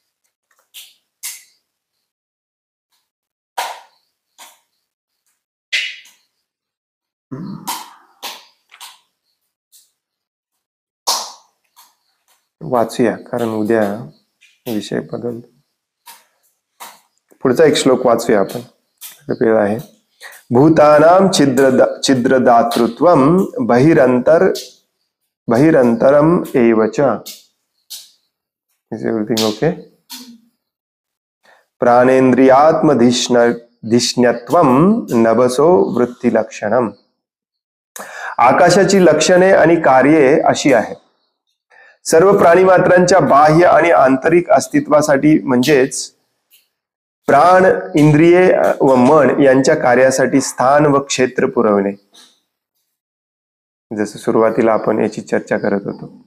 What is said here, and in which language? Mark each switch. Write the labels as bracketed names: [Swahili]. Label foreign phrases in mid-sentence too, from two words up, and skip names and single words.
[Marathi] वाचूया, कारण उद्या विषय बदलतो. पुढचा एक श्लोक वाचूया आपण, वेळ आहे. [Sanskrit] भूतानां छिद्रदातृत्वं बहिरंतरम एवच. [English] Is everything okay? [Sanskrit] प्राणेंद्रियात्मधिष्ण्यत्वं नभसो वृत्ती लक्षणम. [Marathi] आकाशाची लक्षणे आणि कार्ये अशी आहेत. सर्व प्राणीमात्रांच्या बाह्य आणि आंतरिक अस्तित्वासाठी, म्हणजेच प्राण, इंद्रिये व मन यांच्या कार्यासाठी स्थान व क्षेत्र पुरवणे. जसं सुरुवातीला आपण याची चर्चा करत होतो.